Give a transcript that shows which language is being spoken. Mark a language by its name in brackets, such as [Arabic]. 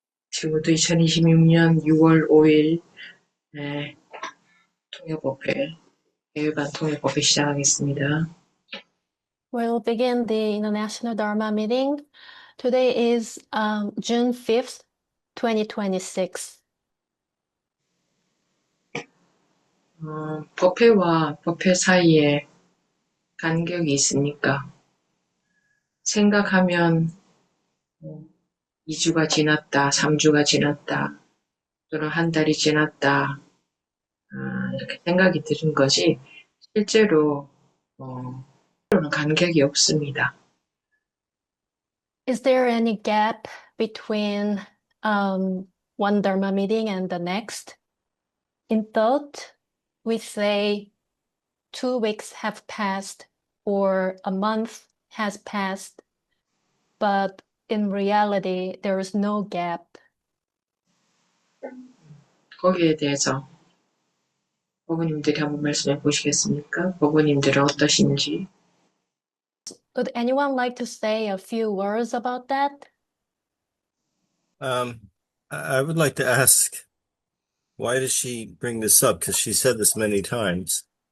[Korean] 지금부터 2026년 6월 5일 통역법회, 개회반 통역법회 시작하겠습니다. [English] We'll begin the International Dharma meeting. Today is June 5th, 2026. [Korean] 법회와 법회 사이에 간격이 있으니까 생각하면 2주가 지났다, 3주가 지났다, 또는 한 달이 지났다, 이렇게 생각이 드는 것이 실제로 간격이 없습니다. [English] Is there any gap between one Dharma meeting and the next? In thought, we say 2 weeks have passed or a month has passed, but in reality, there is no gap. [Korean] 거기에 대해서 법원님들이 한번 말씀해 보시겠습니까? 법원님들은 어떠신지. [English] Would anyone like to say a few words about that? I would like to ask, why does she bring this up? Because she said this many times.